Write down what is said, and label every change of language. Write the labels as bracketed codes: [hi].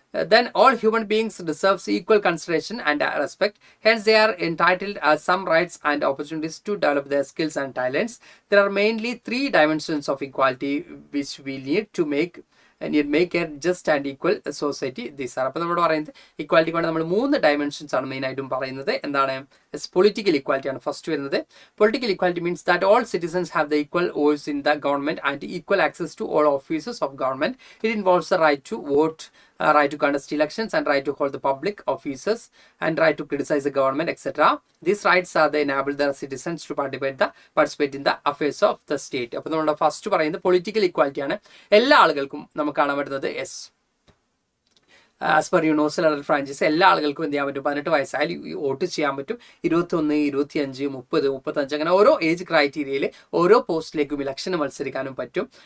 [en] Then all human beings deserves equal consideration and respect. Hence, they are entitled some rights and opportunities to develop their skills and talents. There are mainly 3 dimensions of equality which we need to make a just and equal society. These are. [ml] അപ്പോൾ നമ്മൾ പറയുന്നത് equality കൊണ്ട് നമ്മൾ 3 dimensions ആണ് മെയിനായിട്ടും പറയുന്നത്. എന്താണ്? Political equality ആണ് ഫസ്റ്റ് വരുന്നത്. [en] Political equality means that all citizens have the equal voice in the government and equal access to all offices of government. It involves the right to vote, right to contest elections and right to hold the public offices and right to criticize the government, etc. These rights are the enable the citizens to participate in the affairs of the state. [ml] അപ്പോൾ നമ്മുടെ first പറയുന്നത് political equality ആണ്. എല്ലാ ആളുകൾക്കും നമുക്ക് കാണാൻ പറ്റുന്നത് [en] yes as per universal adult franchise [ml] എല്ലാ ആളുകൾക്കും എന്ത് ചെയ്യാൻ പറ്റും, 18 വയസ്സായാലും വോട്ട് ചെയ്യാൻ പറ്റും. 21, 25, 30, 35 അങ്ങനെ ഓരോ ഏജ് ക്രൈറ്റീരിയയിൽ ഓരോ പോസ്റ്റിലേക്കും ഇലക്ഷന് മത്സരിക്കാനും പറ്റും.